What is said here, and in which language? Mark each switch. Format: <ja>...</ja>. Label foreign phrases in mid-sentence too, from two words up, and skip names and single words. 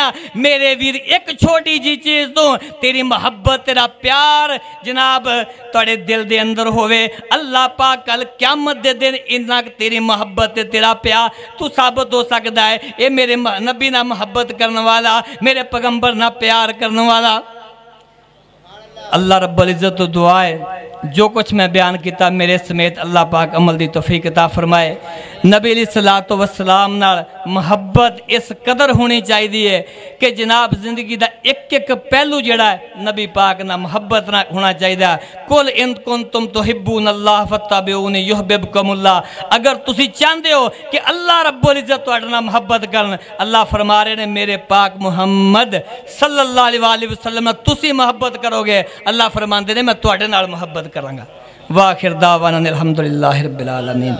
<pa>میرے ویر ایک چھوٹی جی چیز تو تیری محبت تیرا پیار جناب تہاڈے دل دے اندر ہووے، اللہ پاک کل قیامت دے دن اینا تیری محبت تے تیرا پیار تو ثابت ہو سکتا ہے. یہ میرے نبی نا محبت کرنے والا، میرے پیغمبر نا پیار کرنے والا اللہ رب العزت تو دعا ہے جو کچھ میں بیان کیتا میرے سمیت اللہ پاک عمل دی توفیق عطا فرمائے۔ نبی علیہ الصلوۃ والسلام نال محبت اس قدر ہونی چاہیے کہ جناب زندگی دا ایک ایک پہلو جڑا ہے نبی پاک نہ محبت نہ ہونا چاہیے۔</pa> <ar>قل ان کنتم تحبون اللہ فاتبعونی یحببکم اللہ،</ar> <pa>اگر تسی چاہتے ہو کہ اللہ رب العزت تہاڈے نال محبت کرن، اللہ فرما رہے نے میرے پاک محمد</pa> <ar>صلی اللہ علیہ وآلہ وسلم</ar> <pa>تسی محبت کرو گے، اللہ فرماندے نے میں تہاڈے نال محبت کراں گا۔</pa> <ar>وآخر دعوانا الحمدللہ رب العالمین۔</ar>